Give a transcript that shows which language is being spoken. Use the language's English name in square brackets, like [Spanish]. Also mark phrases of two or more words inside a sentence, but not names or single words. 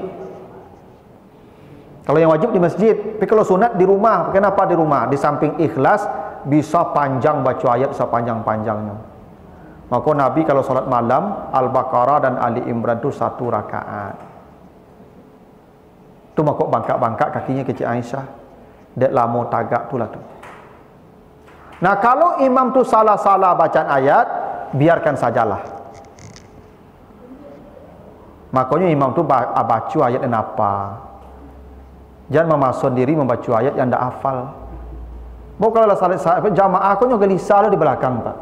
[Indonesian] Kalau yang wajib di masjid, tapi kalau sunat di rumah. Kenapa di rumah? Di samping ikhlas bisa panjang baca ayat sepanjang-panjangnya. Maka Nabi kalau salat malam Al-Baqarah dan Ali Imran itu 1 rakaat. [Minangkabau] Tu maka bangkak-bangkak kakinya ke Cik Aisyah. Dek lama tagak tu lah tu. [Indonesian] Nah kalau imam tu salah-salah bacaan ayat, biarkan sajalah. Makanya imam tu baca ayat yang apa. Jangan memasukkan diri membaca ayat yang tidak hafal. Bukan kalau salat jamaah aku juga gelisah lah di belakang Pak.